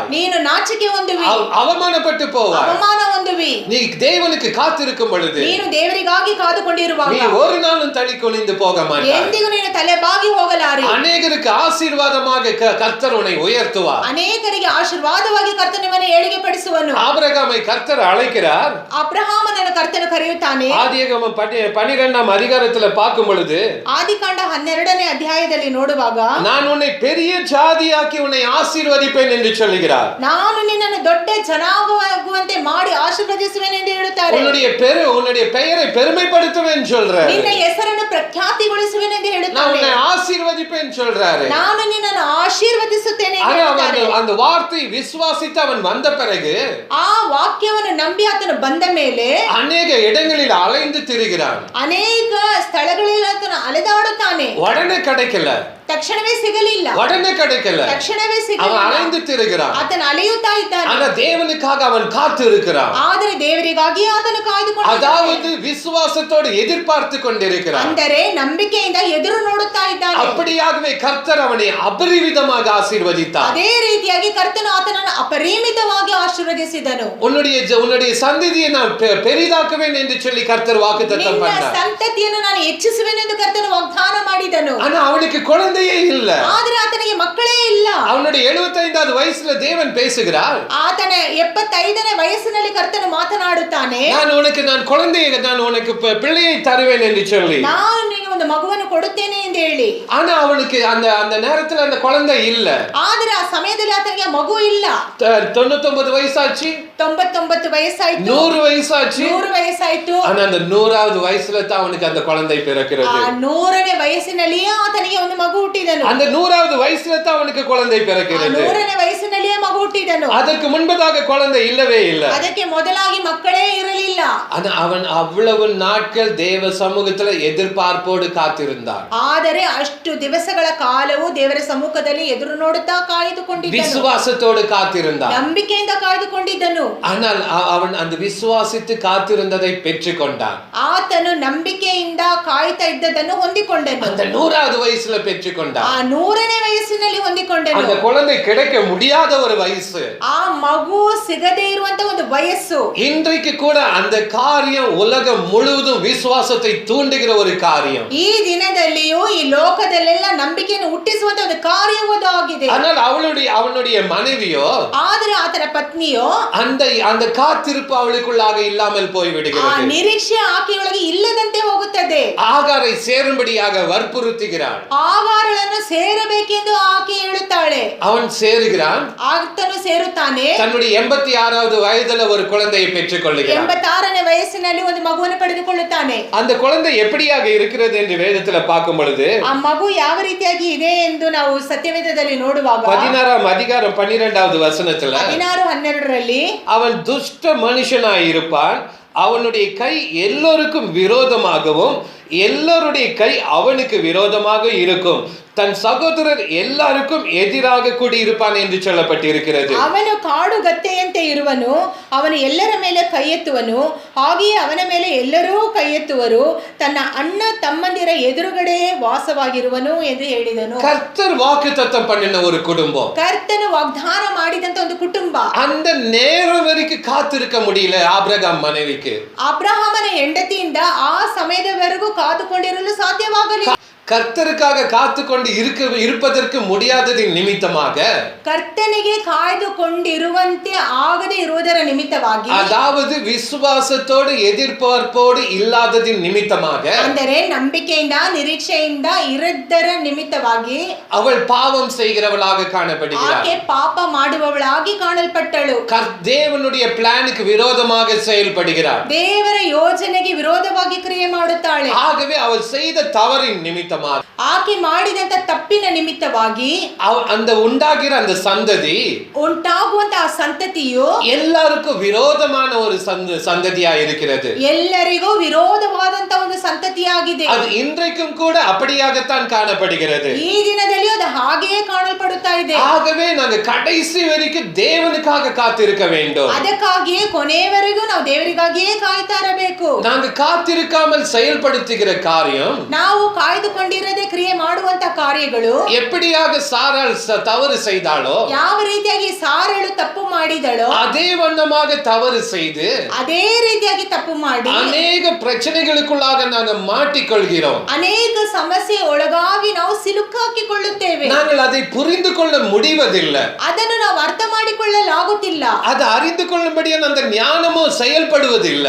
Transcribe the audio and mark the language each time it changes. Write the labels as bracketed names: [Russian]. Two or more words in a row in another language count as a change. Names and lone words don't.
[Kannada] ನೀನು ನಾಚಿಕೆ ಹೊಂದುವಿ, [Tamil] அவமானப்பட்டு போவாய். [Kannada] ಅವಮಾನ ಹೊಂದುವಿ. [Tamil] நீ தேவனுக்கு காத்திருக்கும் பொழுது [Kannada] ನೀನು ದೇವರಿಗಾಗಿ ಕಾದುಕೊಂಡಿರುವಾಗ [Tamil] நீ ஒரு நாளும் தள்ளி குனிந்து போக மாட்டாய். [Kannada] ಎಂದಿಗೂ ನೀನು ತಲೆ ಬಾಗಿ ಹೋಗಲಾರೆ. [Tamil] அநேகருக்கு ஆசீர்வாதமாக கர்த்தர் உன்னை உயர்த்துவார். [Kannada] ಅನೇಕರಿಗೆ ಆಶೀರ್ವಾದವಾಗಿ ಕರ್ತನು ನಿಮ್ಮನ್ನು ಏಳಿಗೆ ಪಡಿಸುವನು. [Tamil] ஆபிரகாமை கர்த்தர் அழைக்கிறார். [Kannada] ಅಬ್ರಹಾಮನನ್ನು ಕರ್ತನು ಕರೆಯುತ್ತಾನೆ. [Tamil] ஆதியாகமம் 12ஆம் அதிகாரத்துல பார்க்கும் பொழுது, [Kannada] ಆದಿಕಾಂಡ 12ನೇ ಅಧ್ಯಾಯದಲ್ಲಿ ನೋಡುವಾಗ, [Tamil] நான் உன்னை பெரிய ஜாதியாக்கி உன்னை ஆசீர்வதிப்பேன் என்று சொல்கிறார். [Kannada] ನಾನು ನಿನ್ನನ್ನು ದೊಡ್ಡ ಜನಾಂಗವಾಗುವಂತೆ ಮಾಡಿ ಆಶೀರ್ವದಿಸುವೆನು ಎಂದು ಹೇಳುತ್ತಾರೆ. [Tamil] உன்னுடைய பெயரை பெருமைப்படுத்துவேன் சொல்றார். [Kannada] ನಿನ್ನ ಹೆಸರನ್ನು ಪ್ರಖ್ಯಾತಿಗೊಳಿಸುವೆನು ಎಂದು [Tamil] நான் [Kannada] ಹೇಳುತ್ತಾನೆ. [Tamil] உன்னை ஆசீர்வதிப்பேன் சொல்றாரு. [Kannada] ನಾನು ನಿನ್ನನ್ನು ಆಶೀರ್ವದಿಸುತ್ತೇನೆ ಎಂದು ಹೇಳುತ್ತಾನೆ. [Tamil] அந்த வார்த்தை விசுவாசித்து அவன் வந்த பிறகு [Kannada] ಆ ವಾಕ್ಯವನ್ನು ನಂಬಿ ಆತನು ಬಂದ ಮೇಲೆ [Tamil] அநேக இடங்களில் அலைந்து திரிகிறான். [Kannada] ಅನೇಕ ಸ್ಥಳಗಳಲ್ಲಿ ಆತನು ಅಲೆದಾಡುತ್ತಾನೆ. [Tamil] உடனே கிடைக்கல, [Kannada] ತಕ್ಷಣವೇ ಸಿಗಲಿಲ್ಲ, [Tamil] உடனே கிடைக்கல, [Kannada] ತಕ್ಷಣವೇ [Tamil] அவன் [Kannada] ಸಿಗಲಿಲ್ಲ. [Tamil] அலைந்து திரிகிறான். [Kannada] ಆತನು ಅಲೆಯುತ್ತಾ ಇದ್ದಾನೆ. [Tamil] ஆனா தேவனுக்காக அவன் காத்து இருக்கிறான். [Kannada] ಆದರೆ ದೇವರಿಗಾಗಿ ಆತನು ಕಾಯ್ದುಕೊಂಡಿದ್ದಾನೆ. [Tamil] அதாவது விசுவாசத்தோடு எதிர்பார்த்து கொண்டிருக்கிறான். [Kannada] ಅಂದರೆ ನಂಬಿಕೆಯಿಂದ ಎದುರು ನೋಡುತ್ತಾ ಇದ್ದಾನೆ. [Tamil] அப்படியாகவே கர்த்தர் அவனை அபரிவிதமாக ஆசீர்வதித்தார். [Kannada] ಅದೇ ರೀತಿಯಾಗಿ ಕರ್ತನು ಆತನನ್ನು ಅಪರಿಮಿತವಾಗಿ ಆಶೀರ್ವದಿಸಿದನು. [Tamil] உன்னுடைய சந்ததியை நான் பெரிதாக்குவேன் என்று சொல்லி கர்த்தர் வாக்குத்தத்தம் [Kannada] ನಿನ್ನ [Tamil] பண்ணார். [Kannada] ಸಂತತಿಯನ್ನು ನಾನು ಹೆಚ್ಚಿಸುವೆನು ಎಂದು ಕರ್ತನು ವಾಗ್ದಾನ ಮಾಡಿದನು. [Tamil] ஆனா அவனுக்கு குழந்தையே இல்ல. [Kannada] ಆದರೆ ಆತನಿಗೆ ಮಕ್ಕಳೇ ಇಲ್ಲ. [Tamil] அவனுடைய 75வது வயசுல தேவன் பேசுகிறார். [Kannada] ಆತನ 75ನೇ ವಯಸ್ಸಿನಲ್ಲಿ ಕರ್ತನು ಮಾತನಾಡುತ್ತಾನೆ. [Tamil] நான் உனக்கு பிள்ளையை தருவேன் என்று சொல்லி, [Kannada] ನಾನು ನಿನಗೆ ಒಂದು ಮಗುವನ್ನು ಕೊಡುತ್ತೇನೆ ಎಂದು ಹೇಳಿ. [Tamil] ஆனா அவனுக்கு அந்த நேரத்துல அந்த குழந்தை இல்ல. [Kannada] ಆದರೆ ಆ ಸಮಯದಲ್ಲಿ ಆತನಿಗೆ ಮಗು ಇಲ್ಲ. [Tamil] 99 ವಯಸ್ಸಾச்சு, [Kannada] 99 ವಯಸ್ಸಾಯ್ತು, [Tamil] 100 ವಯಸ್ಸಾச்சு. [Kannada] 100 ವಯಸ್ಸಾಯ್ತು. [Tamil] ஆனா அந்த 100வது வயசுல தான் அவனுக்கு அந்த குழந்தை பிறக்கிறது. [Kannada] ಆ 100ನೇ ವಯಸ್ಸಿನಲ್ಲಿಯೇ ಆತನಿಗೆ ಒಂದು ಮಗು ಹುಟ್ಟಿದನು. [Tamil] அந்த 100வது வயசுல தான் அவனுக்கு குழந்தை பிறக்கிறது. [Kannada] 100ನೇ ವಯಸ್ಸಿನಲ್ಲಿಯೇ ಮಗು ಹುಟ್ಟಿದನು. [Tamil] அதற்கு முன்பதாக குழந்தை இல்லவே இல்ல. [Kannada] ಅದಕ್ಕೆ ಮೊದಲಾಗಿ ಮಕ್ಕಳೇ ಇರಲಿಲ್ಲ. [Tamil] ஆனா அவன் அவ்வளவு நாட்கள் தேவ சமூகத்துல எதிர்பார்ப்போடு காத்திருந்தான். [Kannada] ಆದರೆ ಅಷ್ಟು ದಿವಸಗಳ ಕಾಲವು ದೇವರ ಸಮ್ಮುಖದಲ್ಲಿ ಎದುರು ನೋಡುತ್ತಾ ಕಾಯ್ದುಕೊಂಡಿದ್ದನು. [Tamil] விசுவாசத்தோடு காத்திருந்தான். [Kannada] ನಂಬಿಕೆಯಿಂದ ಕಾಯ್ದುಕೊಂಡಿದ್ದನು. [Tamil] ஆனால் அவன் அந்த விசுவாசித்து காத்திருந்ததை பெற்றுக்கொண்டான். [Kannada] ಆತನು ನಂಬಿಕೆಯಿಂದ ಕಾಯ್ತಾ ಇದ್ದದನ್ನು ಹೊಂದಿಕೊಂಡನು. [Tamil] அந்த 100வது வயசுல பெற்றுக்கொண்டான். [Kannada] ಆ 100ನೇ ವಯಸ್ಸಿನಲ್ಲಿ ಹೊಂದಿಕೊಂಡನು. [Tamil] அந்த குழந்தை கிடைக்க முடியாத ஒரு வயசு. [Kannada] ಆ ಮಗು ಸಿಗದೇ ಇರುವಂತ ಒಂದು ವಯಸ್ಸು. [Tamil] இன்றைக்கு கூட அந்த காரியம் உலகம் முழுவதும் விசுவாசத்தை தூண்டுகிற ஒரு காரியம். [Kannada] ಈ ದಿನದಲ್ಲಿಯೂ ಈ ಲೋಕದಲ್ಲೆಲ್ಲ ನಂಬಿಕೆಯನ್ನು ಹುಟ್ಟಿಸುವಂತ ಒಂದು ಕಾರ್ಯವಾಗಿದೆ. [Tamil] ஆனால் அவனுடைய மனைவியோ, [Kannada] ಆದರೆ ಆತನ ಪತ್ನಿಯೋ [Tamil] அந்த காத்திருப்பு அவளுக்குள்ளாக இல்லாமல் போய் [Kannada] ಆ [Tamil] விடுகிறது. [Kannada] ನಿರೀಕ್ಷೆ ಆಕೆಯೊಳಗೆ ಇಲ್ಲದಂತೆ ಹೋಗುತ್ತದೆ. [Tamil] ஆகாரை சேரும்படியாக வற்புறுத்துகிறாள். [Kannada] ಆಗಾರಳನ್ನು ಸೇರಬೇಕೆಂದು ಆಕೆ ಹೇಳುತ್ತಾಳೆ. [Tamil] அவன் சேருகிறான். [Kannada] ಆತನು ಸೇರುತ್ತಾನೆ. [Tamil] தன்னுடைய 86வது வயதுல ஒரு குழந்தையை பெற்றுக் கொள்ளுகிறான். [Kannada] 86ನೇ ವಯಸ್ಸಿನಲ್ಲಿ ಒಂದು ಮಗುವನ್ನು ಪಡೆದುಕೊಳ್ಳುತ್ತಾನೆ. [Tamil] அந்த குழந்தை எப்படியாக இருக்கிறது என்று வேதத்துல பார்க்கும் பொழுது, [Kannada] ಆ ಮಗು ಯಾವ ರೀತಿಯಾಗಿ ಇದೆ ಎಂದು ನಾವು ಸತ್ಯವೇದದಲ್ಲಿ ನೋಡುವಾಗ [Tamil] 16ஆம் அதிகாரம் 12வது வசனத்துல [Kannada] 16:12ರಲ್ಲಿ [Tamil] அவன் துஷ்ட மனுஷனாய் இருப்பான், அவனுடைய கை எல்லோருக்கும் விரோதமாகவும் எல்லோருடைய கை அவனுக்கு விரோதமாக இருக்கும், தன் சகோதரர் எல்லாருக்கும் எதிராக கூடியிருப்பான் என்று சொல்லப்பட்டிருக்கிறது. [Kannada] ಅವನು ಕಾಡುಗತ್ತೆಯಂತೆ ಇರುವನು, ಅವನು ಎಲ್ಲರ ಮೇಲೆ ಕೈ ಎತ್ತುವನು, ಹಾಗೆಯೇ ಅವನ ಮೇಲೆ ಎಲ್ಲರೂ ಕೈ ಎತ್ತುವರು, ತನ್ನ ಅಣ್ಣ ತಮ್ಮಂದಿರ ಎದುರುಗಡೆಯೇ ವಾಸವಾಗಿರುವನು ಎಂದು ಹೇಳಿದನು. [Tamil] கர்த்தர் வாக்குத்தத்தம் பண்ணின ஒரு குடும்பம், [Kannada] ಕರ್ತನು ವಾಗ್ದಾನ ಮಾಡಿದಂತ ಒಂದು ಕುಟುಂಬ. [Tamil] அந்த நேரம் வரைக்கும் காத்திருக்க முடியல ஆபிரகாம் மனைவிக்கு. [Kannada] ಅಬ್ರಹಾಮನ ಹೆಂಡತಿಯಿಂದ ಆ ಸಮಯದವರೆಗೂ ಕಾದುಕೊಂಡಿರಲು ಸಾಧ್ಯವಾಗಲಿಲ್ಲ. [Tamil] கர்த்தருக்காக காத்துக்கொண்டு இருப்பதற்கு முடியாததின் நிமித்தமாக, [Kannada] ಕರ್ತನಿಗೆ ಕಾಯ್ದುಕೊಂಡಿರುವಂತೆ ಆಗದೆ ಇರುವುದರ ನಿಮಿತ್ತವಾಗಿ, [Tamil] அதாவது விசுவாசத்தோடு எதிர்பார்ப்போடு இல்லாததின் நிமித்தமாக, [Kannada] ಅಂದರೆ ನಂಬಿಕೆಯಿಂದ ನಿರೀಕ್ಷೆಯಿಂದ ಇರದರ ನಿಮಿತ್ತವಾಗಿ [Tamil] அவள் பாவம் செய்கிறவளாக காணப்படுகிறாள். [Kannada] ಆಕೆ ಪಾಪ ಮಾಡುವವಳಾಗಿ ಕಾಣಲ್ಪಟ್ಟಳು. [Tamil] தேவனுடைய பிளானுக்கு விரோதமாக செயல்படுகிறாள். [Kannada] ದೇವರ ಯೋಜನೆಗೆ ವಿರೋಧವಾಗಿ ಕ್ರಿಯೆ ಮಾಡುತ್ತಾಳೆ. [Tamil] ஆகவே அவள் செய்த தவறின் நிமித்தமாக, [Kannada] ಆಕೆ ಮಾಡಿದಂತ ತಪ್ಪಿನ ನಿಮಿತ್ತವಾಗಿ [Tamil] அந்த உண்டாகிற அந்த சந்ததி [Kannada] ಉಂಟಾಗುವಂತಹ ಸಂತತಿಯು [Tamil] எல்லாருக்கும் விரோதமான ஒரு சந்ததியா இருக்கிறது. [Kannada] ಎಲ್ಲರಿಗೂ ವಿರೋಧವಾದಂತ ಒಂದು ಸಂತತಿಯಾಗಿದೆ. [Tamil] அது இன்றைக்கும் கூட அப்படியாகத்தான் காணப்படுகிறது. [Kannada] ಈ ದಿನದಲ್ಲಿ ಅದು ಹಾಗೆಯೇ ಕಾಣಲ್ಪಡುತ್ತಾ ಇದೆ. [Tamil] ஆகவே நாங்க கடைசி வரைக்கும் தேவனுக்காக காத்திருக்க வேண்டும். [Kannada] ಅದಕ್ಕಾಗಿಯೇ ಕೊನೆಯವರೆಗೂ ನಾವು ದೇವರಿಗಾಗಿಯೇ ಕಾಯ್ತಾ ಇರಬೇಕು. [Tamil] நாங்க காத்திருக்காமல் செயல்படுத்துகிற காரியம், [Kannada] ನಾವು ಕಾಯ್ದುಕೊಂಡಿರದೆ ಕ್ರಿಯೆ ಮಾಡುವಂತ ಕಾರ್ಯಗಳು, [Tamil] எப்படியாக சாராள் தவறு செய்தாளோ [Kannada] ಯಾವ ರೀತಿಯಾಗಿ ಸಾರಳು ತಪ್ಪು ಮಾಡಿದಳೋ [Tamil] அதே வண்ணமாக தவறு செய்து [Kannada] ಅದೇ ರೀತಿಯಾಗಿ ತಪ್ಪು ಮಾಡಿ [Tamil] அநேக பிரச்சனைகளுக்குள்ளாக நாங்க மாட்டிக்கொள்கிறோம். [Kannada] ಅನೇಕ ಸಮಸ್ಯೆ ಒಳಗಾಗಿ ನಾವು ಸಿಲುಕಾಕಿಕೊಳ್ಳುತ್ತೇವೆ. [Tamil] நாங்கள் அதை புரிந்து கொள்ள முடிவதில்லை. [Kannada] ಅದನ್ನು ನಾವು ಅರ್ಥ ಮಾಡಿಕೊಳ್ಳಲಾಗುತ್ತಿಲ್ಲ. [Tamil] அது அறிந்து கொள்ளும்படியான அந்த ஞானமும் செயல்படுவதில்லை.